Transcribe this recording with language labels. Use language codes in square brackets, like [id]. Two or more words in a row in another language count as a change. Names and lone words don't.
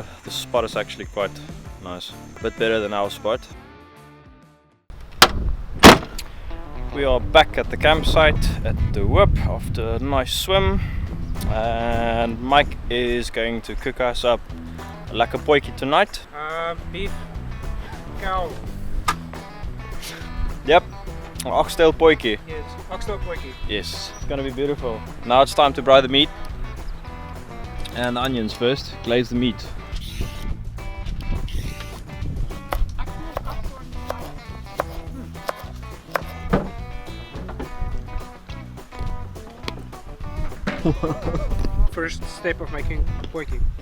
[en] The spot is actually quite nice, a bit better than our spot. We are back at the campsite at the Whip after a nice swim, and Mike is going to cook us up a [af] lekker potjie [en] tonight. Beef, cow. Yep, an oxtail potjie. Yes, oxtail potjie. Yes, it's gonna be beautiful. Now it's time to fry the meat. And the onions first, glaze the meat. First step of making potjie.